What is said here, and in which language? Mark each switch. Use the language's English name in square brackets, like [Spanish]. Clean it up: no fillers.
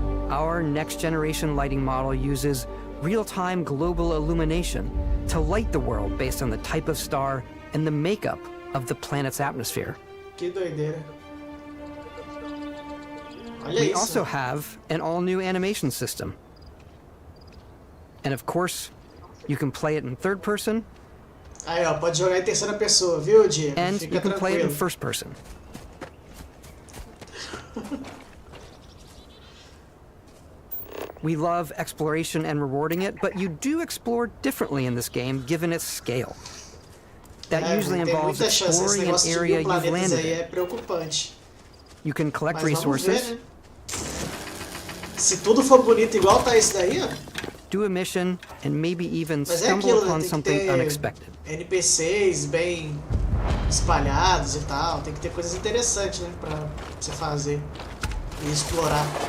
[English] Our next-generation lighting model uses real-time global illumination to light the world based on the type of star and the makeup of the planet's atmosphere. We also have an all-new animation system. And of course, you can play it in third person. [Portuguese] Aí, ó, pode jogar em terceira pessoa, viu, Diego? [English] And you can play it in first person. We love exploration and rewarding it, but you do explore differently in this game given its scale. That usually involves exploring an area you've landed in. You can collect resources. [Portuguese] Se tudo for bonito igual tá esse daí, ó. [English] Do a mission and maybe even stumble upon something unexpected. [Portuguese] NPCs bem espalhados e tal, tem que ter coisas interessantes, né, pra você fazer e explorar.